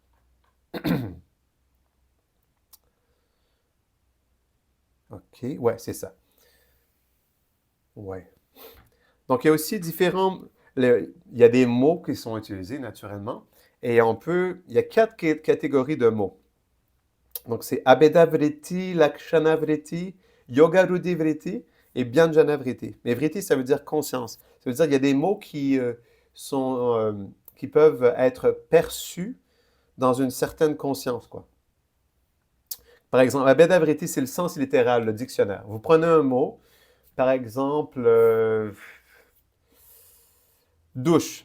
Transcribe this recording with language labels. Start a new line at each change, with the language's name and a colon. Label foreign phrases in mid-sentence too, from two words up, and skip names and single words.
French: OK, ouais, c'est ça. Ouais. Donc, il y a aussi il y a des mots qui sont utilisés naturellement, et il y a 4 catégories de mots. Donc, c'est Abheda Vritti, Lakshana Vritti, Yoga Rudhi Vritti et Bhyanjana Vritti. Mais Vritti, ça veut dire conscience. Ça veut dire qu'il y a des mots qui peuvent être perçus dans une certaine conscience, quoi. Par exemple, Abhedavriti, c'est le sens littéral, le dictionnaire. Vous prenez un mot, par exemple, douche.